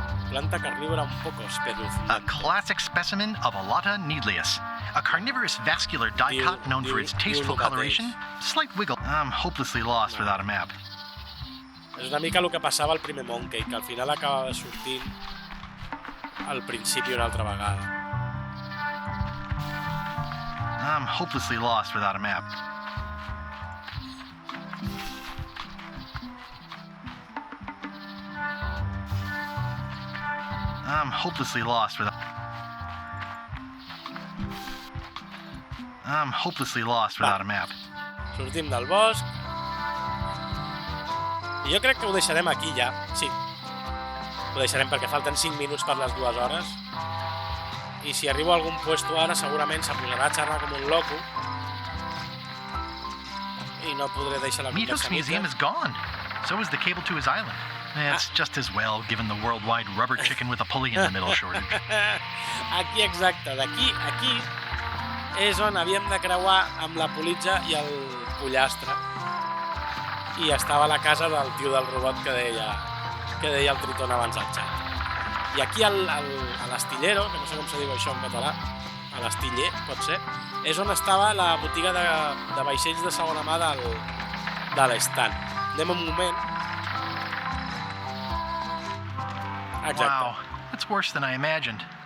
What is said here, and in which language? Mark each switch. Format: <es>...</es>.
<es>Planta carnívora un poco espeluznante.</es> <en>A classic specimen of Alata needlius. A carnivorous vascular dicot known for its tasteful coloration. Slight wiggle. I'm hopelessly lost without a map.</en> <ca>És una mica el que passava al primer Monkey, que al final acabava sortint al principi una altra vegada.</ca> <en>I'm hopelessly lost without a map. I'm hopelessly lost without... I'm hopelessly lost without a map.</en> <ca>Sortim del bosc. I jo crec que ho deixarem aquí ja. Sí. Ho deixarem perquè falten 5 minuts per les 2 hores. I si arribo a algun puesto ara, segurament se posarà a xerrar com un loco. I no podré deixar la</ca> <en>Micu's</en> <ca>conversa</ca> <en>museum is gone. So is the cable to his island. It's just as well, given the worldwide rubber chicken with a pulley in the middle shortage.</en> <ca>Aquí, exacte. D'aquí, aquí és on havíem de creuar amb la politja i el pollastre. I estava a la casa del tio del robot que deia el Triton abans al xat. I aquí a l'astillero, que no sé com se diu això en català, a l'astiller, pot ser, és on estava la botiga de vaixells de segona mà de l'estand. Anem un moment. Exacte.</ca> <en>Wow, that's worse than I imagined.</en>